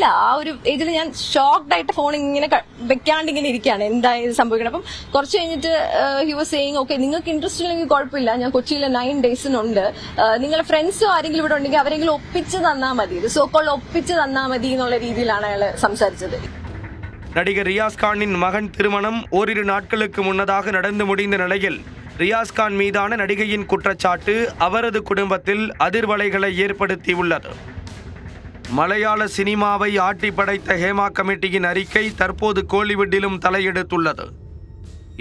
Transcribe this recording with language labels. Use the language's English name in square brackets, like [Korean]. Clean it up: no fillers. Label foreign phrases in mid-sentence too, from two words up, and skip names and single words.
[Malayalam] ആ ഒരു ഏജിൽ ഞാൻ ഷോക്ക്ഡ് ആയിട്ട് ഫോൺ ഇങ്ങനെ വെക്കാണ്ട് ഇങ്ങനെ ഇരിക്കുകയാണ്, എന്തായത് സംഭവിക്കണം. അപ്പം കുറച്ച് കഴിഞ്ഞിട്ട് [English] he was saying, okay [Malayalam] നിങ്ങൾക്ക് ഇൻട്രസ്റ്റ് ഇല്ലെങ്കിൽ കുഴപ്പമില്ല, ഞാൻ കൊച്ചിയിൽ 9 ഡേയ്സിനുണ്ട്, നിങ്ങളെ ഫ്രണ്ട്സോ ആരെങ്കിലും ഇവിടെ ഉണ്ടെങ്കിൽ അവരെങ്കിലും ഒപ്പിച്ച് തന്നാൽ മതി, സോക്കോൾ ഒപ്പിച്ച് തന്നാൽ മതി എന്നുള്ള രീതിയിലാണ് അയാൾ സംസാരിച്ചത്. [Tamil] நடிகர் ரியாஸ்கானின் மகன் திருமணம் ஓரிரு நாட்களுக்கு முன்னதாக நடந்து முடிந்த நிலையில் ரியாஸ்கான் மீதான நடிகையின் குற்றச்சாட்டு அவரது குடும்பத்தில் அதிர்வலைகளை ஏற்படுத்தியுள்ளது. மலையாள சினிமாவை ஆட்டி படைத்த ஹேமா கமிட்டியின் அறிக்கை தற்போது கோலிவுட்டிலும் தலையெடுத்துள்ளது.